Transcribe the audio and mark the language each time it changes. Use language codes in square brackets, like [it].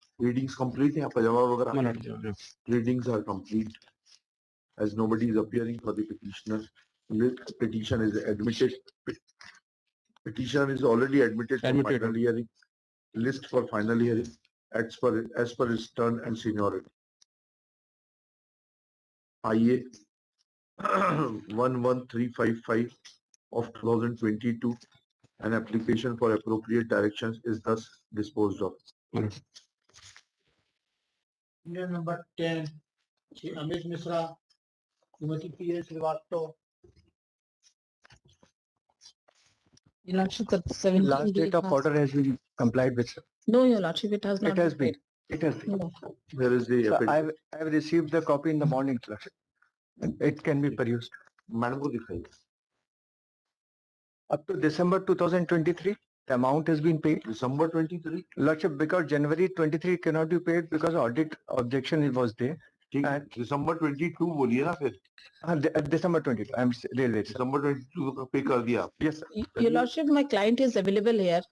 [en] Readings complete [hi] है पजामा वगैरह? [en] Readings are complete. As nobody is appearing for the petitioner, petition is admitted. Petitioner is already admitted for final hearing. List for final hearing as per his turn and seniority. IA 11355 of 2022. An application for appropriate directions is thus disposed of. [hi] serial number 10 Shri Amit Mishra Shrimati P S Srivastava [en] Your Lordship, the 17 Last date of order has been complied with, sir. No, Your Lordship, it has not. It has been been. It has been. No. There is the So I've received the copy in the morning, sir. It can be perused. [hi] Madam को दिखाइए. [en] Up to December 2023, the amount has been paid. December 23. Lordship, because January 23 cannot be paid because audit objection was there. [hi] ठीक है. December 22 बोलिए ना फिर. [en] December 22. I'm really sir. [hi] December 22 का पे कर दिया. [en] Yes, sir. Your Lordship, my client is available here.